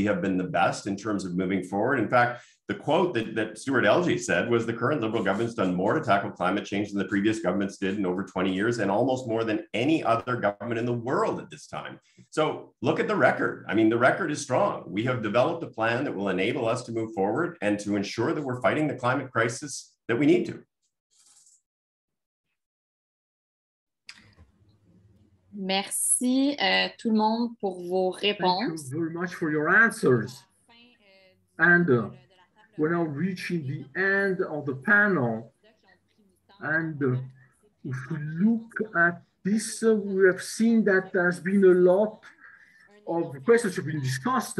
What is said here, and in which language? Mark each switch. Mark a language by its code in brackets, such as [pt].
[en] We have been the best in terms of moving forward. In fact, the quote that Stuart Elgie said was the current Liberal government's done more to tackle climate change than the previous governments did in over 20 years, and almost more than any other government in the world at this time. So look at the record. I mean, the record is strong. We have developed a plan that will enable us to move forward and to ensure that we're fighting the climate crisis that we need to. [fr] Merci tout le monde pour vos réponses. [en] Thank you very much for your answers. And we're now reaching the end of the panel. And if we look at this, we have seen that there's been a lot of questions that have been discussed.